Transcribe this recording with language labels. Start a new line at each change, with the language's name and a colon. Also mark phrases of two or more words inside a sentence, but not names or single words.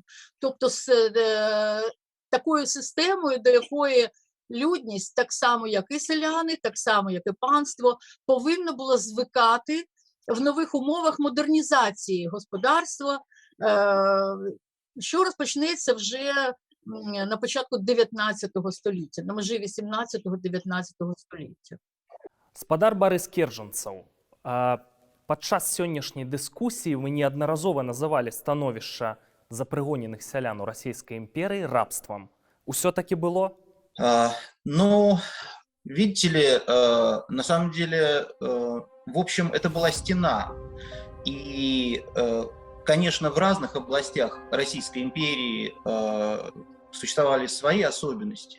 Ukrainian: Тобто з такою системою, до якої людність, так само як і селяни, так само як і панство, повинно було звикати в нових умовах модернізації господарства, що розпочнеться вже на початку 19 століття, на межі 18-19 століття.
Belarusian: Спадар Барыс Кержанцаў, падчас сённяшняй дыскусіі вы неаднаразова называлі становішча запрыгоненых сялян у Расійскай імперыі рабствам. Усё-таки было?
Russian: Ну, видите ли, на самом деле, в общем, это была стена. И, конечно, в разных областях Российской империи существовали свои особенности.